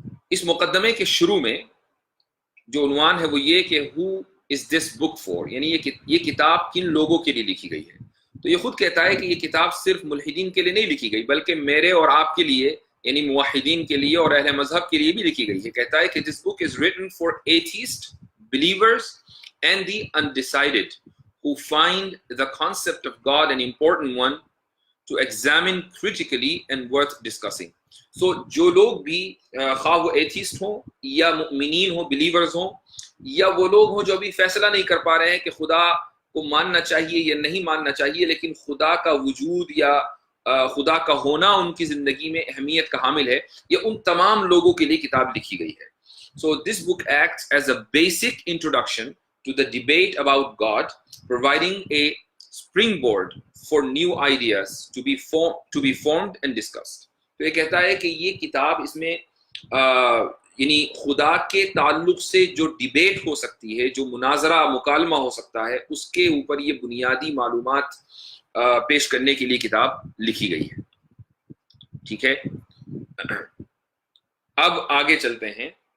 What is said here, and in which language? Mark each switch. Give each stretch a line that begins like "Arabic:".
Urdu: اس مقدمے کے شروع میں جو عنوان ہے وہ یہ کہ
English: who is this book for،
Urdu: یعنی یہ کتاب کن لوگوں کے لیے لکھی گئی ہے. تو یہ خود کہتا ہے کہ یہ کتاب صرف ملحدین کے لیے نہیں لکھی گئی، بلکہ میرے اور آپ کے لیے، یعنی موحدین کے لیے اور اہل مذہب کے لیے بھی لکھی گئی ہے. کہتا ہے کہ
English: this book is written for atheists, believers and the undecided who find the concept of God an important one to examine critically and worth discussing.
Urdu: So جو لوگ بھی خواہ وہ ایتھیسٹ ہوں یا مؤمنین ہوں، بلیورز ہوں، یا وہ لوگ ہوں جو ابھی فیصلہ نہیں کر پا رہے ہیں کہ خدا کو ماننا چاہیے یا نہیں ماننا چاہیے، لیکن خدا کا وجود یا خدا کا ہونا ان کی زندگی میں اہمیت کا حامل ہے، یہ ان تمام لوگوں کے لیے کتاب لکھی گئی ہے.
English: So this book acts as a basic introduction to the debate about God, providing a springboard for new ideas to be formed and discussed.
Urdu: تو یہ کہتا ہے کہ یہ کتاب اس میں یعنی خدا کے تعلق سے جو ڈیبیٹ ہو سکتی ہے، جو مناظرہ مکالمہ ہو سکتا ہے، اس کے اوپر یہ بنیادی معلومات پیش کرنے کے لیے کتاب لکھی گئی ہے. ٹھیک ہے، اب آگے چلتے ہیں.